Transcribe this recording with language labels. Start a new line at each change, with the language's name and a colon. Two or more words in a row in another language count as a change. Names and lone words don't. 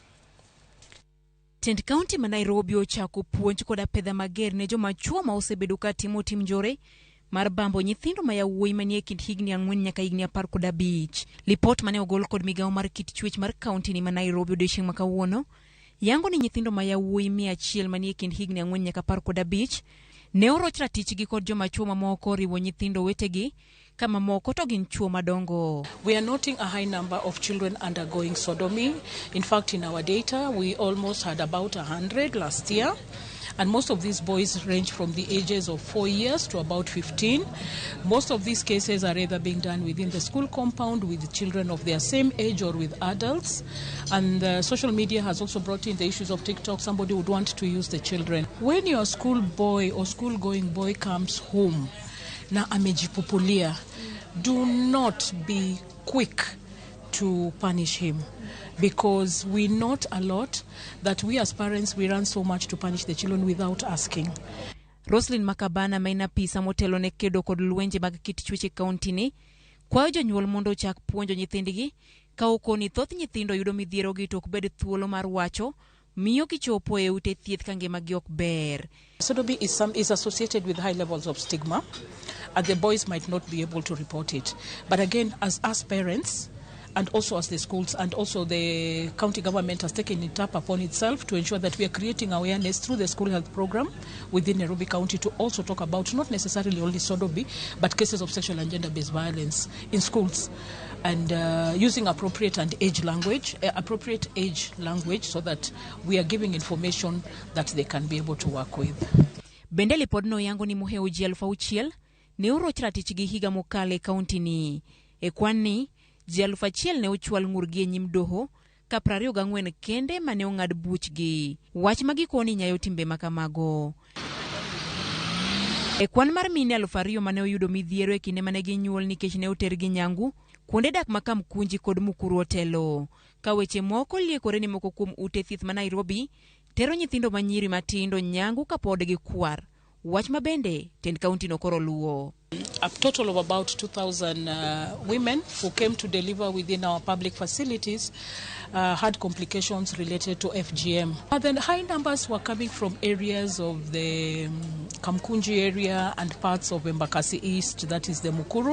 Luo (Kenya and Tanzania): Tend kaunti ma Nairobi ochako puonj kod apedha mager ne joma chuo ma osebedo ka timo tim njore mar bambo nyithindo ma yawuoyi manie kind higni 4 nyaka higni 15. Lipot mane ogol kod migawo mar kit chwech mar kaunti ni ma Nairobi odiochieng' ma kawuono yango ni nyithindo ma yawuoyi 100 manie kind higni 4 nyaka 15 ne oroch ratichgi kod joma chuo mamoko riwo nyithindo wetegi kama moko to gin chuo madongo.
English: We are noting a high number of children undergoing sodomy. In fact, in our data, we almost had about 100 last year. And most of these boys range from the ages of 4 years to about 15. Most of these cases are either being done within the school compound with children of their same age or with adults. And social media has also brought in the issues of TikTok. Somebody would want to use the children. When your school boy or school going boy comes home,
Swahili: na amejipopulia,
English: do not be quick to punish him. Because we note a lot that we as parents, we run so much to punish the children without asking.
Luo (Kenya and Tanzania): Roslyn Makabana maina pisa motelo ne kedo kod lwenje mag kit chweche kaunti ni kwayo jonyuol mondo chak puonjo nyithindgi ka okoni thoth nyithindo yudo midhiero gi to ok bed thuolo mar wacho miyo kichopo e ute thieth ka ngimagi ok ber.
English: Sodomy is associated with high levels of stigma and the boys might not be able to report it. But again, as us parents, and also as the schools and also the county government has taken it up upon itself to ensure that we are creating awareness through the school health program within Nairobi County to also talk about not necessarily only sodomy, but cases of sexual and gender-based violence in schools, and using appropriate age language so that we are giving information that they can be able to work with.
Luo (Kenya and Tanzania): Bende lipodno yango ni muheo ji 6,000 ne oroch ratichgi higa mokale kaunti ni e kwani ji 1,000 ne ochwal ng'urgi e nyim doho ka 24 kende mane ong'ad buchgi. Wach magikoni nyayo timbe makamago. E kwan mar mine 2,000 mane oyudo midhiero e kinde mane ginyuol nikech ne otergi nyangu, kuonde dak ma Kamkunji kod Mukuru otelo. Ka weche moko liekore ni moko kuom ute thieth ma Nairobi tero nyithindo manyiri matindo nyangu kapod gi kwar. Wach mabende tend kaunti no koro luo.
English: A total of about 2,000 women who came to deliver within our public facilities had complications related to FGM. The high numbers were coming from areas of the Kamkunji area and parts of Embakasi East, that is the Mukuru.